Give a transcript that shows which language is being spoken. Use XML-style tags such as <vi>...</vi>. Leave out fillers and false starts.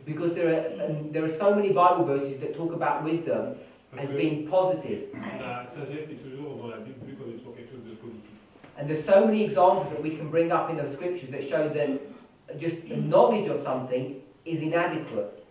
<en>because there are so many Bible verses that talk about wisdom</en> <fr>Parce</fr> <en>as</en> <fr>que</fr> <en>being positive.</en> <fr>la sagesse est toujours dans la Bible vue comme étant quelque chose de positif.</fr> <en>And there's so many examples that we can bring up in the scriptures that show that just the knowledge of something is inadequate.</en>